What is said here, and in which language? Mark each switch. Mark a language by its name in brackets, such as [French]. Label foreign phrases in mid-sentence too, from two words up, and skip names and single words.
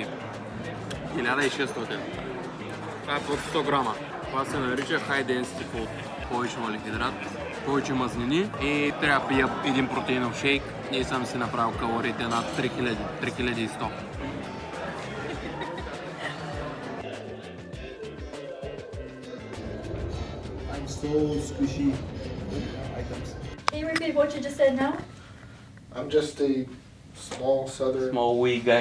[Bulgarian] 1600. Това е под 100 грама. Това се нарича [English] High Density Food. [Bulgarian] Повече въглехидрат, повече мазнини и трябва да пия един протеинов шейк и съм си направил калориите над 3100. [English] I'm so squishy items. Can you repeat what you just said now? I'm just a small southern Small wee guy.